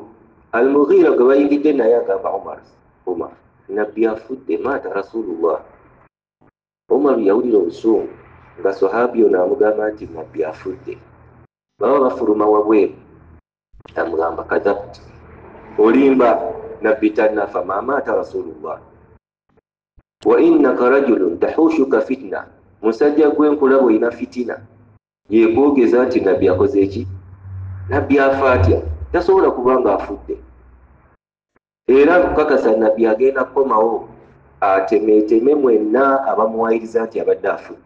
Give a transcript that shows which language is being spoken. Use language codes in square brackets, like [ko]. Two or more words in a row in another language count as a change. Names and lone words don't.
[lg] Al-Mughira gwe bayingidde naye agamba Umar nabbi afudde, [ar] مات رسول الله. [lg] Umar yawulira obusungu nga sahabi ono amugamba nti nabbi afudde. Baba bafuluma wabweru, amugamba kadhabta, olimba, nabbi tannafa, [ar] ما مات رسول الله. وإنك رجل تحوشك فتنة, [lg] musajja gw'enkulaba olina fitina. Yeekwogeza nti nabbi akoze eki? Nabbi afa atya? Tasobola kubanga afudde. Era kukakasa nabbi agenda kukomawo atemeeteme mwenna abamuwayiriza nti abadde afudde.